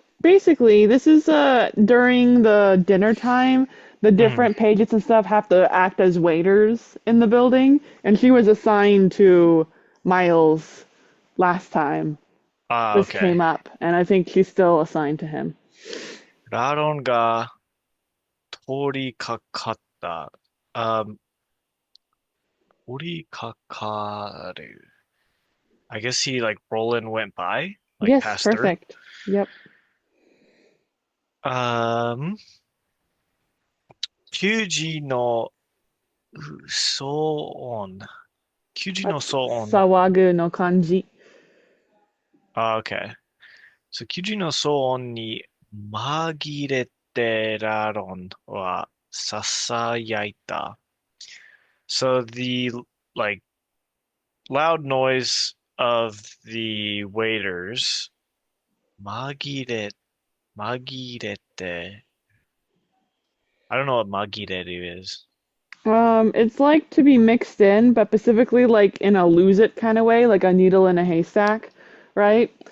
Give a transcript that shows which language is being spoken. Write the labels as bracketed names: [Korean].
[English] Basically, this is during the dinner time. The Mhm. different pages and stuff have to act as waiters in the building, and she was assigned to Miles last time Ah, this okay. came up, and I think she's still assigned to him. [Japanese] ラロンが通りかかった。 Um, 通りかかる. [English] I guess he like Roland went by, like Yes, passed through. perfect. Yep. [Japanese] Um, 給仕の騒音。給仕の [English] That's [Japanese] 騒音。 Sawagu no kanji. [English] Ah, okay. [Japanese] So, 給仕の騒音に紛れてラロンは囁いた。 [English] So the like loud noise of the waiters [Japanese] 紛れ、紛れて [English] I don't know what [Japanese] 紛れる [English] is. It's like to be mixed in, but specifically like in a lose it kind of way, like a needle in a haystack, right?